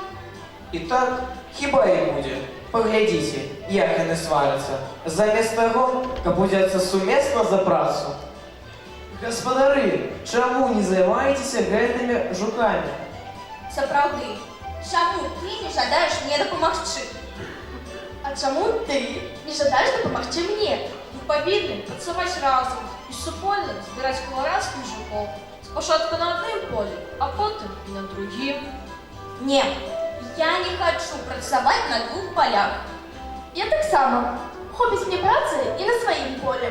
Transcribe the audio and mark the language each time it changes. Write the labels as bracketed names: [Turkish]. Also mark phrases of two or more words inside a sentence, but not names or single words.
[Belarusian] І так хіба і будзе. Паглядзіце, як яны сварацца. Замест таго, каб узяцца сумесна за працу. Гаспадары, чаму не займаецеся гэтымі жукамі? Сапраўды, чаму ты не жадаеш мне дапамагчы? [Ukrainian] А чому ти не жадаєш допомогти мені? [Belarusian] Вы павінны працаваць разам і супольна збіраць каларадскіх жукоў. Спачатку на адным полі, а потым і на другім. Не, я не хочу працаваць на двух полях. Я так само. Хопіць мне працы і на сваім полі.